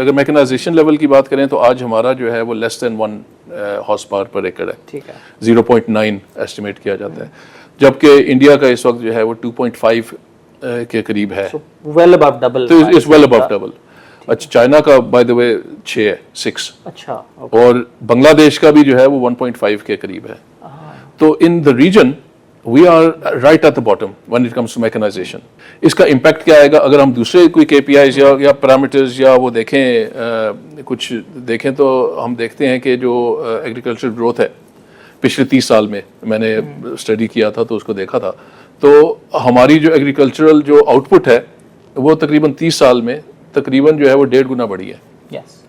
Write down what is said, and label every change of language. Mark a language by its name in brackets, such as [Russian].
[Urdu] اگر mechanisation level کی بات کریں تو آج ہمارا جو ہے وہ [English] less than [Urdu] 1 ہارس پاور پر ایکڑ ہے, 0.9 ایسٹیمیٹ کیا جاتا ہے, جبکہ انڈیا کا اس وقت جو ہے وہ 2.5 کے قریب ہے. [English] Well above double. تو it's well above double. [Urdu] اچھا, چائنا کا [English] by the way [Urdu] 6 ہے, 6. اچھا, اور بنگلہ دیش کا بھی جو ہے وہ 1.5 کے قریب ہے. [English] تو in the region we are right at the bottom when it comes to mechanization. [Urdu] اس کا امپیکٹ کیا آئے گا اگر ہم دوسرے کوئی کے پی آئیز یا پیرامیٹرز یا وہ دیکھیں کچھ دیکھیں تو ہم دیکھتے ہیں کہ جو ایگریکلچر گروتھ ہے پچھلے 30 سال میں نے اسٹڈی کیا تھا تو اس کو دیکھا تھا, تو ہماری جو ایگریکلچرل جو آؤٹ پٹ ہے وہ تقریباً 30 سال میں تقریباً جو ہے وہ 1.5 گنا بڑھی ہے.